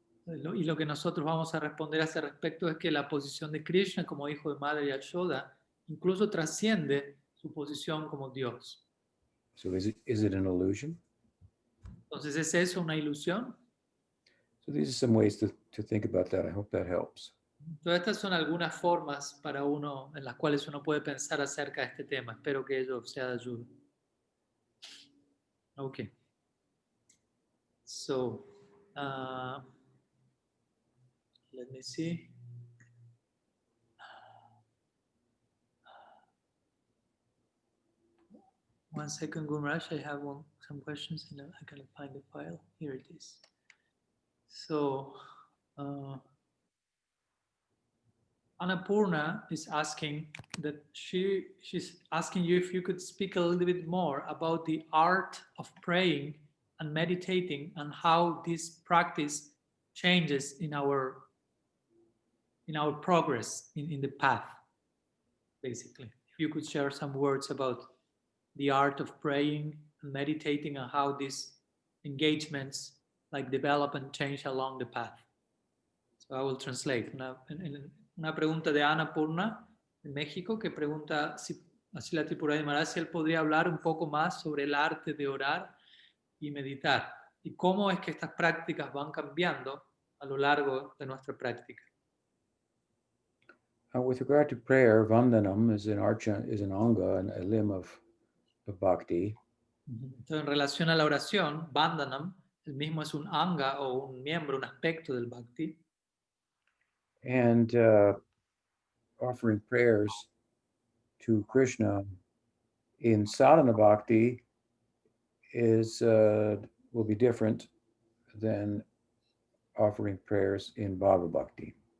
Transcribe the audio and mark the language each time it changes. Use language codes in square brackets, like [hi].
[es] Y lo que nosotros vamos a responder a ese respecto es que la posición de Krishna como hijo de Madre Yashoda incluso trasciende su posición como Dios. [en] So is it an illusion? [es] Entonces, ¿es eso una ilusión? [en] So these are some ways to think about that. I hope that helps. [es] Todas estas son algunas formas para uno, en las cuales uno puede pensar acerca de este tema. Espero que ello sea de ayuda. [en] Okay. So, let me see. One second, Gumraj. I have some questions and I can find the file. Here it is. So, Annapurna is asking that she's asking you if you could speak a little bit more about the art of praying and meditating and how this practice changes in our progress in the path, basically. If you could share some words about the art of praying and meditating and how these engagements like develop and change along the path. So I will translate. [es] Una pregunta de Ana Purna, de México, que pregunta si Asila Tripurari Maharaj, si él podría hablar un poco más sobre el arte de orar y meditar y cómo es que estas prácticas van cambiando a lo largo de nuestra práctica. [en] With regard to prayer, Vandanam is an anga, and a limb of bhakti. [es] Entonces, en relación a la oración, Vandanam, el mismo es un anga o un miembro, un aspecto del bhakti. [en] And offering prayers to Krishna in sadhana bhakti will be different than offering prayers in bhava bhakti.